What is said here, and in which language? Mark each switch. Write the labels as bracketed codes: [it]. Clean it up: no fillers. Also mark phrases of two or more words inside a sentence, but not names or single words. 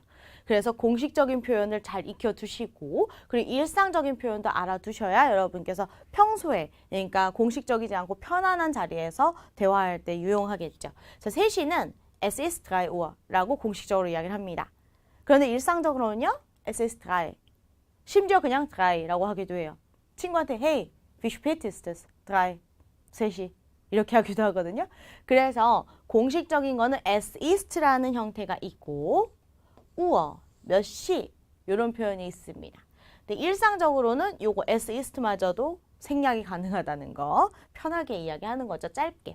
[ko] 그래서 공식적인 표현을 잘 익혀두시고 그리고 일상적인 표현도 알아두셔야 여러분께서 평소에 그러니까 공식적이지 않고 편안한 자리에서 대화할 때 유용하겠죠. 자, 3시는 [de] Es ist 3 Uhr [ko] 라고 공식적으로 이야기를 합니다. 그런데 일상적으로는요. [de] Es ist 3. [ko] 심지어 그냥 3라고 하기도 해요. [de] 친구한테 Hey, wie spät ist es? 3. [ko] 3시. 이렇게 하기도 하거든요. 그래서 공식적인 거는 [de] Es ist [ko] 라는 형태가 있고 Uhr, 몇 시 이런 표현이 있습니다. 근데 일상적으로는 요거 [de] Es ist [ko] 마저도 생략이 가능하다는 거 편하게 이야기하는 거죠. 짧게.